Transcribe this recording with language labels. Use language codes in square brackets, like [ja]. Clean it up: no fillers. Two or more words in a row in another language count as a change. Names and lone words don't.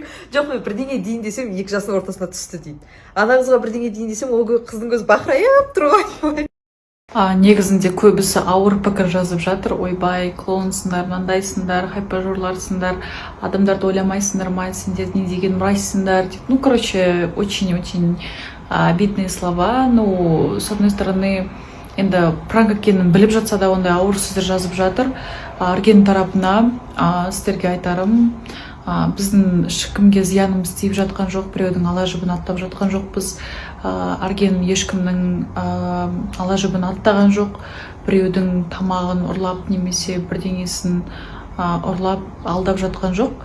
[kk] Жоқ, мен бірдеңе дейін десем 2 жасының ортасына түсті дейді. Ана қызға бірдеңе дейін десем, ол қыздың көзі бақырайып тұр ғой. Негізінде көбісі ауыр пікір жазып жатыр. Ойбай, клоунсыңдар, мынандайсыңдар, хайпажорларсыңдар, адамдарды ойламайсыңдар ма, сендер не деген мразьсыңдар деп. [ru] Ну, короче, очень-очень обидные слова. Ну, с одной стороны, [kk] енді пранк екенін біліп жатса да ондай ауыр сөздер жазып жатыр. Арген тарапына сіздерге айтарым, біздің ешкімге зиянымыз тиіп жатқан жоқ, біреудің ала жібін аттап жатқан жоқпыз. Арген ешкімнің ала жібін аттаған жоқ, біреудің тамағын ұрлап немесе бірдеңесін ұрлап алдап жатқан жоқ.